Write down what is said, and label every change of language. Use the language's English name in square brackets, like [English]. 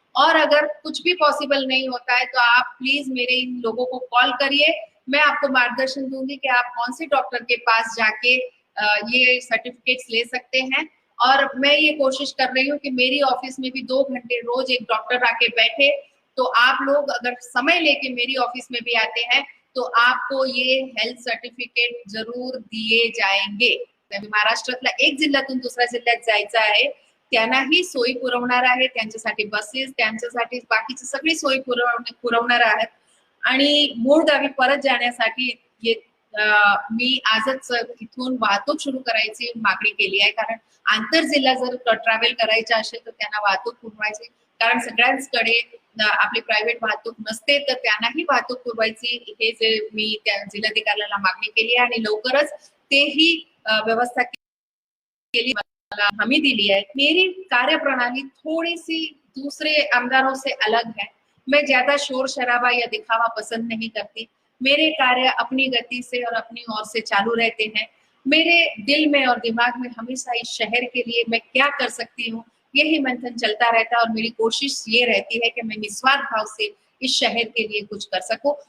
[Hindi] और अगर कुछ भी पॉसिबल नहीं होता है तो आप प्लीज मेरे इन लोगों को कॉल करिए, मैं आपको मार्गदर्शन दूंगी कि आप कौन से डॉक्टर के पास जाके ये सर्टिफिकेट्स ले सकते हैं। और मैं ये कोशिश कर रही हूँ कि मेरी ऑफिस में भी 2 घंटे रोज एक डॉक्टर आके बैठे। तो आप लोग अगर समय लेके मेरी ऑफिस में भी आते हैं तो आपको ये हेल्थ सर्टिफिकेट जरूर दिए जाएंगे। [Marathi] महाराष्ट्रातला एक जिल्ह्यातून दुसऱ्या जिल्ह्यात जायचं आहे, त्यांनाही सोयी पुरवणार आहे, त्यांच्यासाठी बसेस, त्यांच्यासाठी बाकीची सगळी सोयी पुरवणार आहेत। आणि मूळ गावी परत जाण्यासाठी मी आजच इथून वाहतूक सुरू करायची मागणी केली आहे, कारण आंतरजिल्हा जर ट्रॅव्हल करायचं असेल तर त्यांना वाहतूक पुरवायची, कारण सगळ्यांकडे आपली प्रायव्हेट वाहतूक नसते, तर त्यांनाही वाहतूक पुरवायची हे जे मी त्या जिल्हाधिकाऱ्याला मागणी केली आहे आणि लवकरच तेही व्यवस्था केली, मला हमी दिली है। [Hindi] मेरी कार्यप्रणाली थोड़ी सी दूसरे आमदारों से अलग है। मैं ज्यादा शोर शराबा या दिखावा पसंद नहीं करती। मेरे कार्य अपनी गति से और अपनी ओर से चालू रहते हैं। मेरे दिल में और दिमाग में हमेशा इस शहर के लिए मैं क्या कर सकती हूँ यही मंथन चलता रहता है, और मेरी कोशिश ये रहती है कि मैं निस्वार्थ भाव से इस शहर के लिए कुछ कर सकूं।